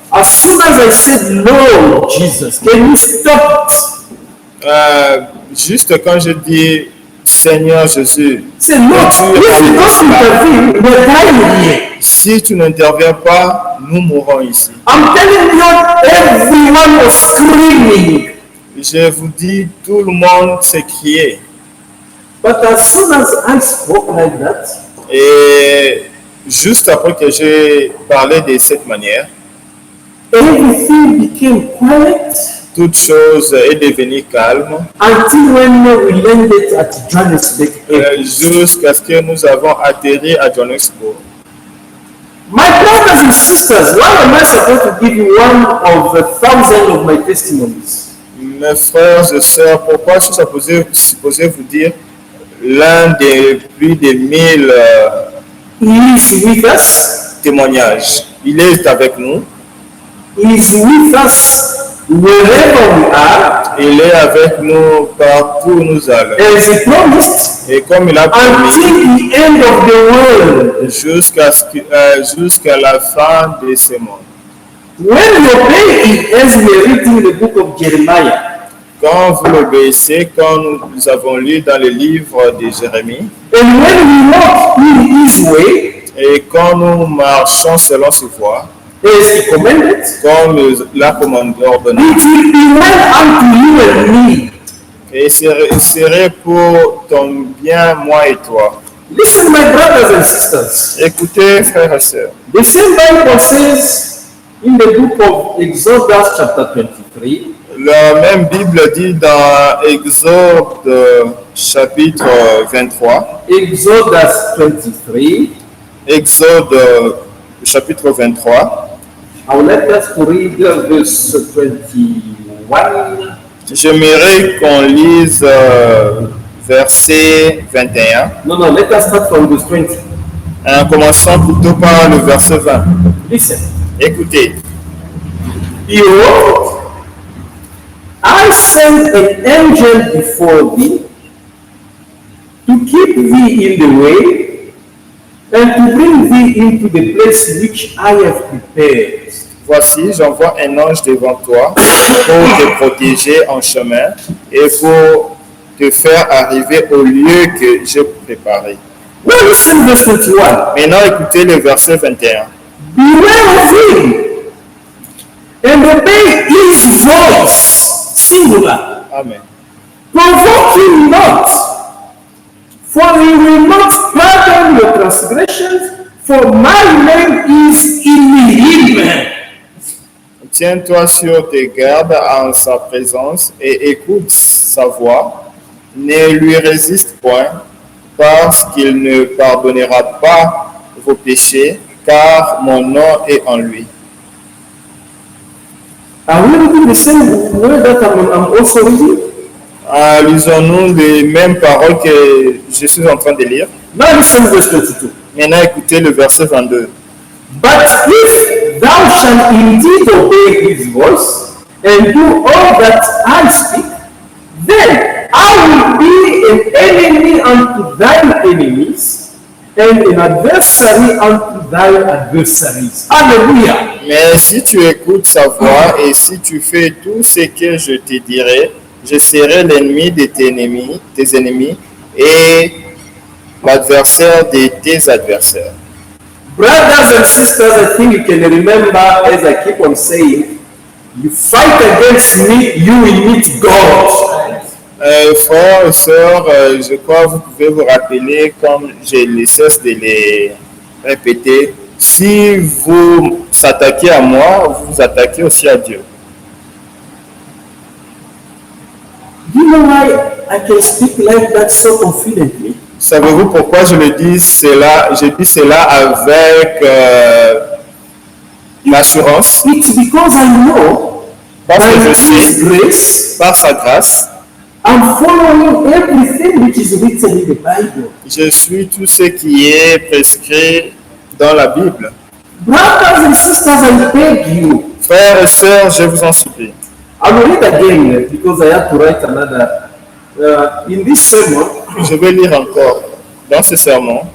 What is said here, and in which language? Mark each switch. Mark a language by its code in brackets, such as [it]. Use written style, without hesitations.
[en] As soon as I said, Lord Jesus, can you stop it? [fr] Juste quand je dis, Seigneur Jésus, [en] Say, Lord, if you don't intervene, we're dying here. [fr] si tu n'interviens pas, nous mourrons ici. [en] I'm telling you, everyone was screaming. [fr] Je vous dis, tout le monde s'est crié. [en] But as soon as I spoke like that, [fr] Et juste après que j'ai parlé de cette manière, [en] everything became quiet [fr] toute chose est devenue calme [en] until when we landed at Johannesburg Airport. [fr] jusqu'à ce que nous avons atterri à Johannesburg. [en] My brothers and sisters, why am I supposed to give you one of the thousand of my testimonies? [fr] Mes frères et sœurs, pourquoi je suis supposé vous dire l'un des plus de 1000 [en] He is with us. [fr] témoignages? Il est avec nous, [en] He is with us wherever we are. [fr] il est avec nous partout où nous allons. [en] As he promised, [fr] Et comme il a promis, [en] until the end of the world. [fr] jusqu'à la fin de ce monde. [en] When we obey, as we are reading the book of Jeremiah, [fr] Quand vous l'obéissez, comme nous avons lu dans le livre de Jérémie, [en] and when we walk in his way, [fr] et quand nous marchons selon ses voies, [en] as he commanded, [fr] comme l'a commandé ordonné, [en] it will be well unto you and me. [fr] et serait pour ton bien, moi et toi. [en] Listen, my brothers and sisters. [fr] Écoutez, frères et sœurs, [en] The same Bible says in the book of Exodus chapter 23, [fr] la même Bible dit dans Exode chapitre 23, [en] Exodus 23, [fr] Exode chapitre 23, [en] I would like us to read verse 21. [fr] j'aimerais qu'on lise verset 21, [en] No, let us start from verse 20. [fr] en commençant plutôt par le verset 20. [en] Listen. [fr] Écoutez, [en] Behold, I send an angel before thee to keep thee in the way and to bring thee into the place which I have prepared. [fr] voici, j'envoie un ange devant toi pour te protéger en chemin et pour te faire arriver au lieu que j'ai préparé. [en] Now listen verse 21. [fr] Maintenant, écoutez le verset 21. [en] Beware of him and obey his voice. Singular. Amen. Provoke him not, for he will not pardon your transgressions, for my name is in him. [fr] Tiens-toi sur tes gardes en sa présence et écoute sa voix. Ne lui résiste point, parce qu'il ne pardonnera pas vos péchés, car mon nom est en lui. [en] Are we reading the same word that I'm also reading? [fr] Lisons-nous les mêmes paroles que je suis en train de lire. [en] Now listen verse 22. [fr] Maintenant, écoutez le verset 22. [en] But if thou shalt indeed obey his voice, and do all that I speak, then I will be an enemy unto thine enemies, and an adversary unto thy adversaries. Hallelujah. [fr] Mais si tu écoutes sa voix et si tu fais tout ce que je te dirai, je serai l'ennemi de tes ennemis et l'adversaire de tes adversaires. [en] Brothers and sisters, I think you can remember, as I keep on saying, you fight against me, you will meet God. [fr] Frères et sœurs, je crois que vous pouvez vous rappeler, comme je ne cesse de les répéter, si vous s'attaquez à moi, vous vous attaquez aussi à Dieu. [en] Do you know why I can speak like that so confidently? [fr] Savez-vous pourquoi je le dis cela? Je dis cela avec l'assurance, [en] It's because I know [fr] parce que [en] by [fr] je [en] His [fr] sais, [en] grace, [fr] par sa grâce, [en] I'm following everything which is written in the Bible. [fr] je suis tout ce qui est prescrit dans la Bible. [en] Brothers and sisters, I beg you. [fr] Frères et sœurs, je vous en supplie. [en] I will read again because I have to write another. In this sermon, [fr] Je vais lire encore dans ce sermon.